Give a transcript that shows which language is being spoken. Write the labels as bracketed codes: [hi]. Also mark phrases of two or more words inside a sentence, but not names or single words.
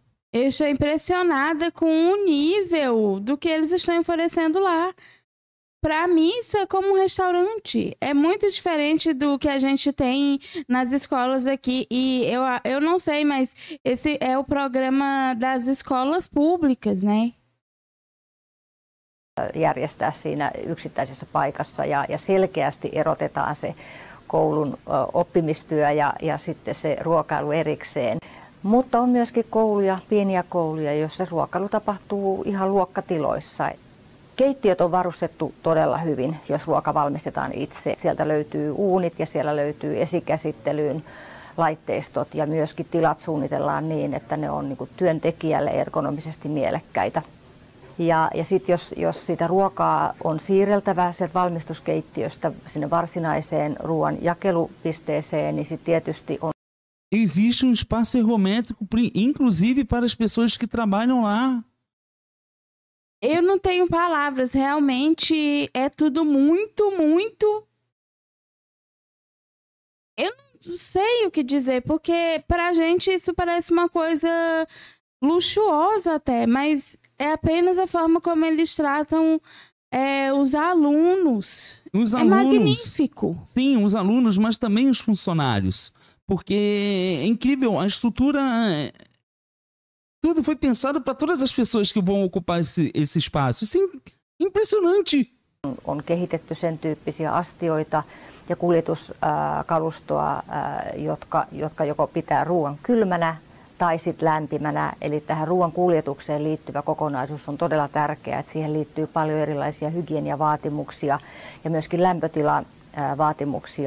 [pt] Eu estou impressionada com o nível do que eles estão oferecendo lá. Para mim, isso é como um restaurante. É muito diferente do que a gente tem nas escolas aqui. E eu não sei, mas esse é o programa das escolas públicas, né? [fi] Järjestää siinä yksittäisessä paikassa ja selkeästi erotetaan se koulun oppimistyö ja sitten se ruokailu erikseen. Mutta on myöskin kouluja, pieniä kouluja, joissa ruokailu tapahtuu ihan luokkatiloissa. Keittiöt on varustettu todella hyvin, jos ruoka valmistetaan itse. Sieltä löytyy uunit ja siellä löytyy esikäsittelyyn laitteistot ja myöskin tilat suunnitellaan niin, että ne on niin kuin työntekijälle ergonomisesti mielekkäitä. Ja sitten jos sitä ruokaa on siirreltävä sieltä valmistuskeittiöstä sinne varsinaiseen ruoan jakelupisteeseen, niin sitten tietysti on. [pt] Existe espaço ergométrico, inclusive para as pessoas que trabalham lá. Eu não tenho palavras, realmente é tudo muito, muito. Eu não sei o que dizer, porque pra gente isso parece uma coisa luxuosa até, mas é apenas a forma como eles tratam os alunos. Os é alunos, magnífico. Sim, os alunos, mas também os funcionários. Porque é incrível, a estrutura. Tudo foi pensado para todas as pessoas que vão ocupar esse espaço. Isso é impressionante. [fi] On kehitetty sen tyyppisiä astioita ja kuljetuskalustoa, jotka joko pitää ruoan kylmänä tai sitten lämpimänä. Eli tähän ruoan kuljetukseen liittyvä kokonaisuus on todella tärkeää. Että siihen liittyy paljon erilaisia hygieniavaatimuksia ja myöskin lämpötilavaatimuksia.